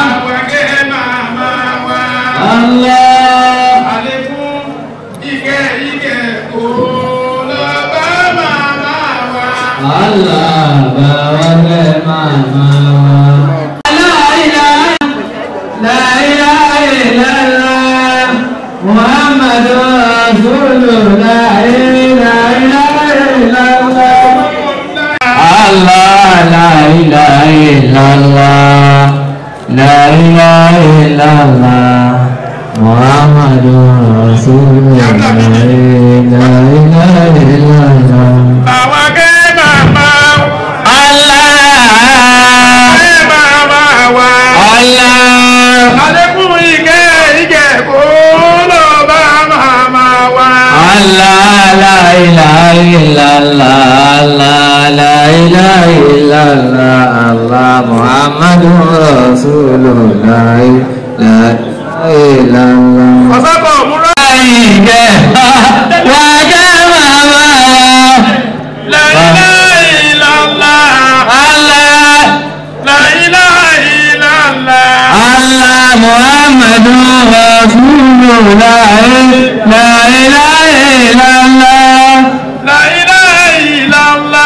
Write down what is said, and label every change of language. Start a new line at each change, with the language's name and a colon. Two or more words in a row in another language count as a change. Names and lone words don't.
Yoruba: Bàbá kẹ́ màmá wá. Allah. Àlékún ìkẹ́ kò lọ bá màmá wá. Allah. Bàbá kẹ́ màmá wá.
Arabic: لا إله إلا الله محمد رسول الله لا إله إلا الله الله لا إله إلا الله لا إله إلا الله لا إله إلا الله محمد رسول الله لا إله إلا الله.
Yoruba: Bàbá kẹ́ màmá Allah kẹ́ màmá wá. Allah. Àlékún ìkẹ́ kò lọ bá màmá wá.
Arabic: الله لا إله إلا الله الله لا إله إلا الله الله محمد رسول الله لا إله إلا الله.
Yoruba: Ọ̀sọ́kọ̀ múra. Ìgẹ̀ wà jẹ́ màmá
Arabic: لا إله إلا الله. Allah لا إله إلا الله. الله محمد رسول الله لا إله إلا الله. لا إله إلا الله.